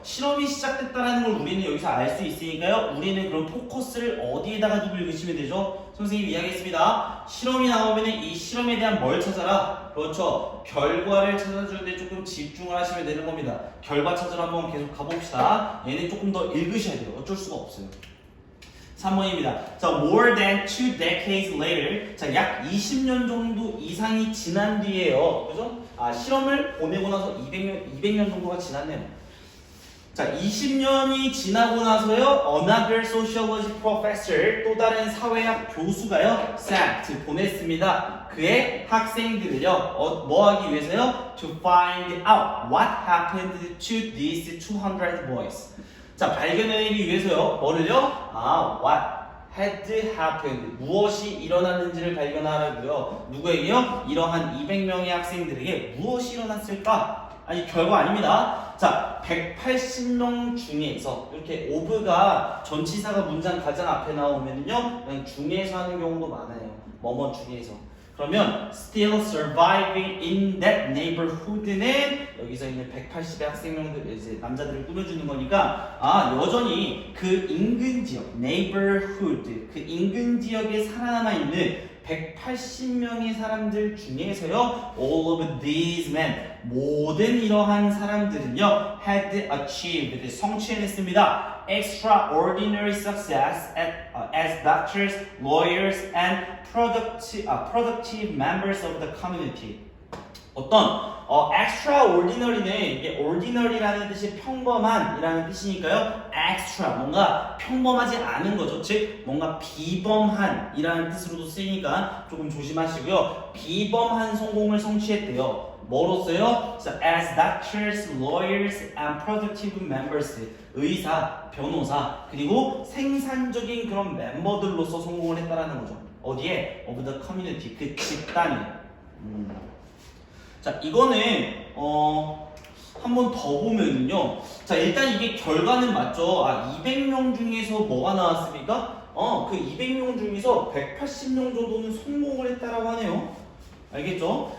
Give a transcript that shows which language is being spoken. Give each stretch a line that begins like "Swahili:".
Korean: 실험이 시작됐다라는 걸 우리는 여기서 알 수 있으니까요, 우리는 그럼 포커스를 어디에다가 두고 읽으시면 되죠? 선생님이 이야기했습니다. 실험이 나오면 이 실험에 대한 뭘 찾아라? 그렇죠, 결과를 찾아주는데 조금 집중을 하시면 되는 겁니다. 결과 찾으러 한번 계속 가봅시다. 얘는 조금 더 읽으셔야 돼요. 어쩔 수가 없어요. 3번입니다.
English: 자, more than 2 decades later.
Korean: 자, 약 20년 정도 이상이 지난 뒤에요. 그죠? 실험을 보내고 나서 200년 정도가 지났네요. 자, 20년이 지나고 나서요,
English: another sociology professor,
Korean: 또 다른 사회학 교수가요, sent, 보냈습니다. 그의 학생들을요, 뭐 하기 위해서요?
English: To find out what happened to these 200 boys.
Korean: 자, 발견해내기 위해서요, 뭐를요?
English: what had happened,
Korean: 무엇이 일어났는지를 발견하라고요. 누구에게요? 이러한 200명의 학생들에게 무엇이 일어났을까? 아니, 결과 아닙니다. 자, 180명 중에서 이렇게 of가 전치사가 문장 가장 앞에 나오면요, 그냥 중에서 하는 경우도 많아요. 뭐뭐 중에서. 그러면
English: still surviving in that neighborhood
Korean: 는 여기서 있는 180의 학생명들, 이제 남자들을 꾸며주는 거니까 여전히 그 인근 지역 neighborhood, 그 인근 지역에 살아남아 있는 180명의 사람들 중에서요,
English: all of these men,
Korean: 모든 이러한 사람들은요,
English: had achieved,
Korean: 성취해냈습니다.
English: extraordinary success as doctors, lawyers, and productive members of the community.
Korean: 어떤 extraordinary는 이게 ordinary라는 뜻이 평범한이라는 뜻이니까요, extra, 뭔가 평범하지 않은 거죠. 즉 뭔가 비범한이라는 뜻으로도 쓰이니까 조금 조심하시고요. 비범한 성공을 성취했대요. 뭐로써요?
English: As doctors, lawyers, and productive members,
Korean: 의사, 변호사, 그리고 생산적인 그런 멤버들로서 성공을 했다라는 거죠. 어디에?
English: Of the community, 그 집단에.
Korean: 자, 이거는 한 번 더 보면은요, 자, 일단 이게 결과는 맞죠. 200명 중에서 뭐가 나왔습니까? 그 200명 중에서 180명 정도는 성공을 했다라고 하네요. 알겠죠?